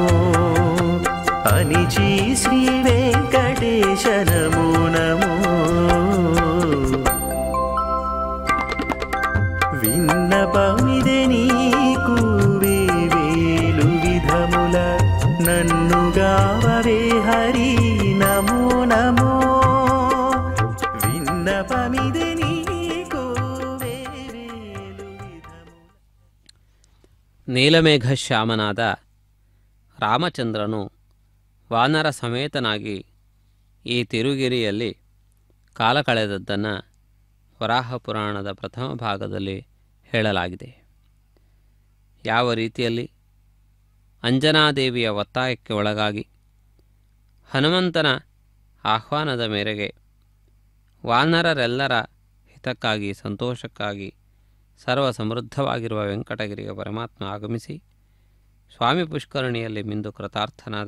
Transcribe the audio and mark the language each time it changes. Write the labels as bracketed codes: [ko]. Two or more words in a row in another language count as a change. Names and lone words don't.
[te] అనిచి శ్రీ వెంకటేశ నమో నమో విన్నపమిదే నీకు వేవేలు విధముల నన్ను గావరే హరి నమో నమో విన్నపమిదే నీకు వేవేలు విధముల [kn] ನೀಲಮೇಘ ಶ್ಯಾಮನಾದ ರಾಮಚಂದ್ರನು ವಾನರ ಸಮೇತನಾಗಿ ಈ ತಿರುಗಿರಿಯಲ್ಲಿ ಕಾಲ ಕಳೆದದ್ದನ್ನು ವರಾಹ ಪುರಾಣದ ಪ್ರಥಮ ಭಾಗದಲ್ಲಿ ಹೇಳಲಾಗಿದೆ. ಯಾವ ರೀತಿಯಲ್ಲಿ ಅಂಜನಾದೇವಿಯ ಒತ್ತಾಯಕ್ಕೆ ಒಳಗಾಗಿ ಹನುಮಂತನ ಆಹ್ವಾನದ ಮೇರೆಗೆ ವಾನರರೆಲ್ಲರ ಹಿತಕ್ಕಾಗಿ ಸಂತೋಷಕ್ಕಾಗಿ ಸರ್ವ ಸಮೃದ್ಧವಾಗಿರುವ ವೆಂಕಟಗಿರಿಗೆ ಪರಮಾತ್ಮ ಆಗಮಿಸಿ ಸ್ವಾಮಿ ಪುಷ್ಕರಣಿಯಲ್ಲಿ ಮಿಂದು ಕೃತಾರ್ಥನಾದ.